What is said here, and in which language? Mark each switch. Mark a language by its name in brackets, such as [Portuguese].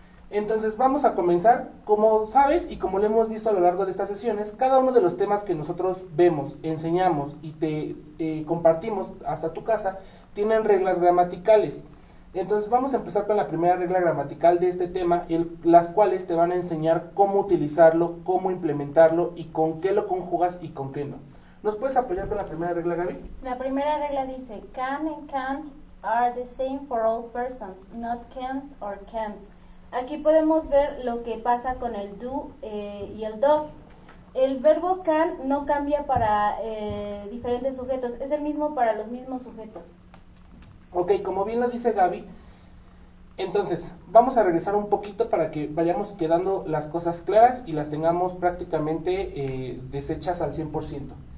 [Spanish] Entonces vamos a comenzar. Como sabes y como lo hemos visto a lo largo de estas sesiones, cada uno de los temas que nosotros vemos, enseñamos y te compartimos hasta tu casa tienen reglas gramaticales. Entonces vamos a empezar con la primera regla gramatical de este tema, las cuales te van a enseñar cómo utilizarlo, cómo implementarlo y con qué lo conjugas y con qué no. ¿Nos puedes apoyar con la primera regla, Gaby? La primera regla dice, [English] can and can't are the same for all persons, not can's or can'ts. [Spanish] Aquí podemos ver lo que pasa con el do y el does. El verbo can no cambia para diferentes sujetos, es el mismo para los mismos sujetos. Ok, como bien lo dice Gaby, entonces vamos a regresar un poquito para que vayamos quedando las cosas claras y las tengamos prácticamente deshechas al 100%.